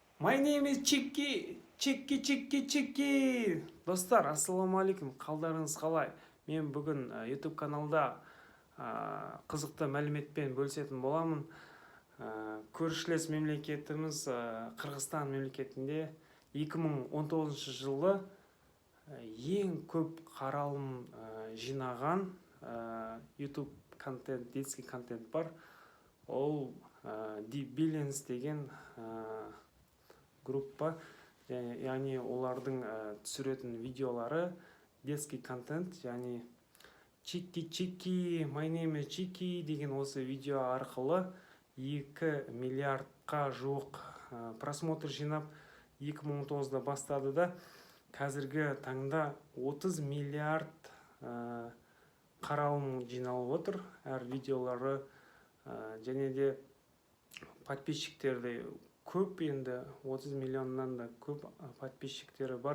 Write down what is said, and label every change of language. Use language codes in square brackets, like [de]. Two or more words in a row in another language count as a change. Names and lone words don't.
[en] My name is Чики. Чики. [kk] Достар, ассаламу алейкум. Қалдарыңыз қалай? Мен бүгін YouTube каналда қызықты мәліметпен бөлісетін боламын. Көршілес мемлекетіміз Қырғызстан мемлекетінде 2019 жылы ең көп қаралым жинаған YouTube контент, [ru] детский контент [kk] бар. Ол Billions деген группа, яғни олардың түсіретін видеолары [ru] детский контент, [kk] яғни Чики, [en] my name is [kk] Чики деген осы видео арқылы 2 миллиардқа жуық просмотр жинап 2019-да бастады да, қазіргі таңда 30 миллиард қаралым жиналып отыр әр видеолары, және де подписчиктері көп, енді 30 миллионнан да көп подписчиктері бар.